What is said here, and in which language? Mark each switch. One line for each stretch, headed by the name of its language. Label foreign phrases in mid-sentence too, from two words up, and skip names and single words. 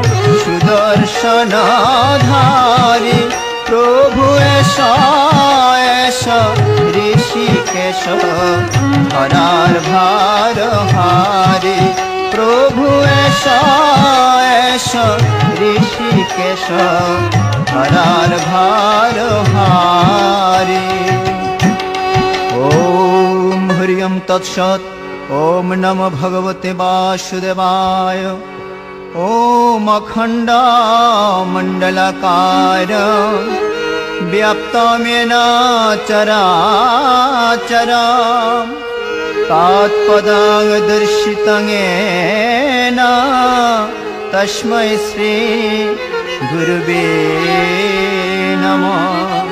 Bangla: সুদর্শনধারী প্রভু এসা এসা ঋষিকেশ ধরার ভার হারি প্রভু এসা এসা ঋষিকেশ ধরার ভার হারি।
Sanskrit: हरियम तत्सत्। ओम नमो भगवते वासुदेवाय। ओम अखंड मंडलाकार व्याप्तमेन चराचरम् तत्पदं दर्शितं येन तस्मै श्री गुरुवे नमः।